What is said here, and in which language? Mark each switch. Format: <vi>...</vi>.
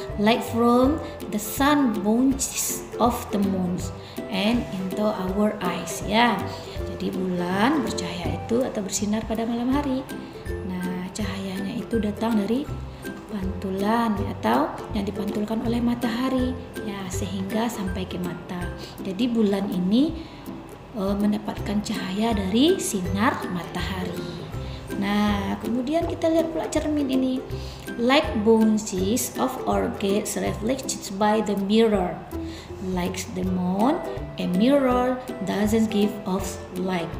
<en>Light from the sun bounces off the moon and into our eyes ya.</en> <id>Jadi bulan bercahaya itu atau bersinar pada malam hari. Nah, cahayanya itu datang dari pantulan atau yang dipantulkan oleh matahari ya, sehingga sampai ke mata. Jadi bulan ini mendapatkan cahaya dari sinar matahari. Nah, kemudian kita lihat pula cermin ini.</id> <en>Light bounces off or gets reflected by the mirror. like the moon, a mirror doesn't give off light.</en>